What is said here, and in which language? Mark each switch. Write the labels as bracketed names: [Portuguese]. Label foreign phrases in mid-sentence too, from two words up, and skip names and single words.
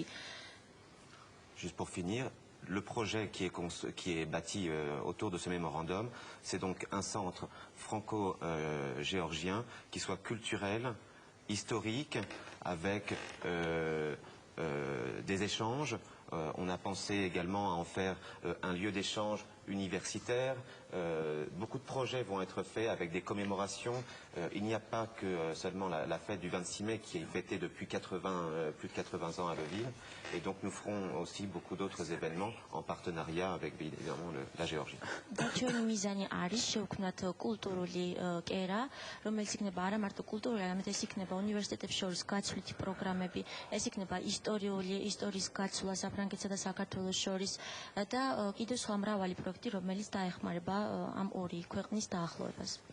[French] Juste pour finir, le projet qui est bâti autour de ce mémorandum, c'est donc un centre franco-géorgien qui soit culturel, historique, avec des échanges. On a pensé également à en faire un lieu d'échange universitaire. Beaucoup de projets vont être faits avec des commémorations. Il n'y a pas que seulement la fête du 26 mai qui est fêtée depuis plus de 80 ans à Lviv. Et donc nous ferons aussi beaucoup d'autres événements en partenariat avec évidemment la Géorgie. [Georgian] ჩვენი მიზანი არის შევქმნათ კულტურული კერა, რომელიც იქნება არა მარტო კულტურული, არამედ ეს იქნება უნივერსიტეტებს შორის გაცვლითი პროგრამები, ეს იქნება ისტორიის გაცვლა საფრანგეთსა და საქართველოს შორის და კიდევ სხვა მრავალი პროექტი, რომელიც დაეხმარება ამ ორი ქვეყნის დაახლოებას.